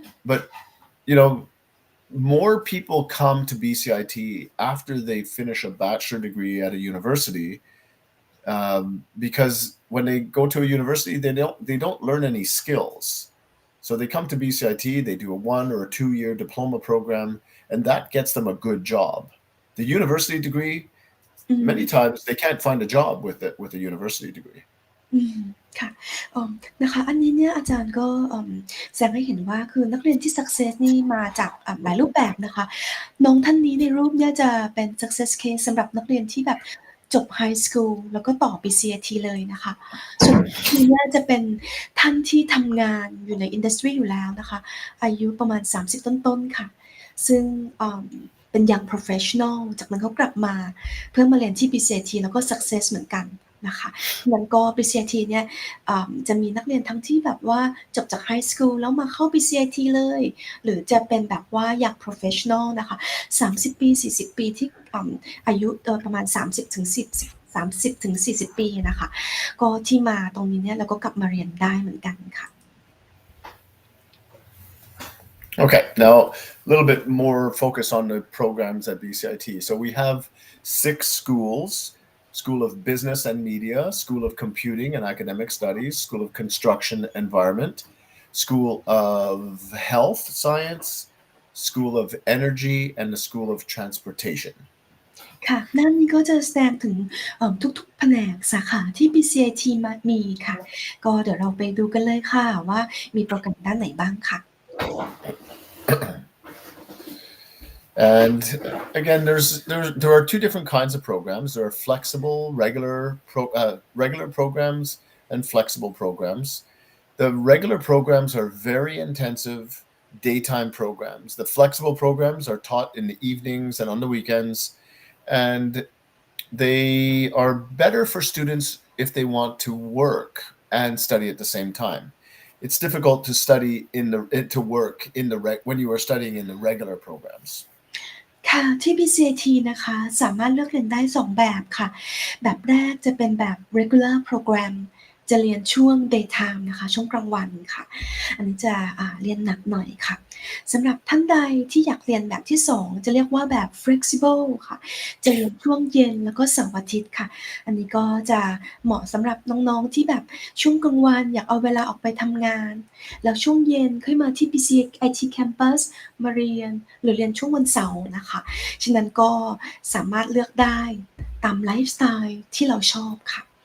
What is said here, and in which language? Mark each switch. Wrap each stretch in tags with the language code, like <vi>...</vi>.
<en>But, more people come to BCIT after they finish a bachelor degree at a university, because when they go to a university, they don't learn any skills. So they come to BCIT, they do a 1 or a 2-year diploma program, and that gets them a good job. The university degree, many times they can't find a job with a university degree.</en> <th>ค่ะนะคะอันนี้เนี่ยอาจารย์ก็แสดงให้เห็นว่าคือนักเรียนที่ success นี่มาจากหลายรูปแบบนะคะน้องท่านนี้ในรูปเนี่ยจะเป็น success case สำหรับนักเรียนที่แบบ จบไฮสคูลแล้วก็ต่อ BCIT เลยนะคะส่วนทีนี้จะเป็นท่านที่ทำงานอยู่ในอินดัสทรีอยู่แล้วนะคะอายุประมาณ30ต้นๆค่ะซึ่ง เป็น young professional จากนั้นเขากลับมาเพื่อมาเรียนที่ BCIT แล้วก็ success เหมือนกันนะคะงั้นก็ BCIT เนี่ยจะมีนักเรียนทั้งที่แบบว่าจบจากไฮสคูลแล้วมาเข้า BCIT เลยหรือจะเป็นแบบว่าอยาก professional นะคะ30ปี40ปีที่อายุโดยประมาณ30-40 ปีนะคะก็ที่มาตรงนี้เนี่ยเราก็กลับมาเรียนได้เหมือนกันค่ะ</th> <en>Okay, now a little bit more focus on the programs at BCIT. So we have 6 schools: School of Business and Media, School of Computing and Academic Studies, School of Construction Environment, School of Health Science, School of Energy, and the School of Transportation.</en> <th>ค่ะด้านนี้ก็จะแสดงถึงทุกๆแผนกสาขาที่ BCIT มีค่ะก็เดี๋ยวเราไปดูกันเลยค่ะว่ามีโปรแกรมด้านไหนบ้างค่ะ</th> <en>And again, there are 2 different kinds of programs. There are flexible, regular programs and flexible programs. The regular programs are very intensive daytime programs. The flexible programs are taught in the evenings and on the weekends, and they are better for students if they want to work and study at the same time. It's difficult to study to work when you are studying in the regular programs.</en> <th>ค่ะที่ BCIT นะคะสามารถเลือกเรียนได้2แบบค่ะแบบแรกจะเป็นแบบ regular program จะเรียนช่วง daytime นะคะช่วงกลางวันค่ะอันนี้จะเรียนหนักหน่อยค่ะ สำหรับท่านใดที่อยากเรียนแบบที่2จะเรียกว่าแบบ flexible ค่ะจะเรียนช่วงเย็นแล้วก็เสาร์อาทิตย์ค่ะอันนี้ก็จะเหมาะสำหรับน้องๆที่แบบช่วงกลางวันอยากเอาเวลาออกไปทำงานแล้วช่วงเย็นค่อยมาที่ BCIT campus มาเรียนหรือเรียนช่วงวันเสาร์นะคะฉะนั้นก็สามารถเลือกได้ตามไลฟ์สไตล์ที่เราชอบค่ะ</th>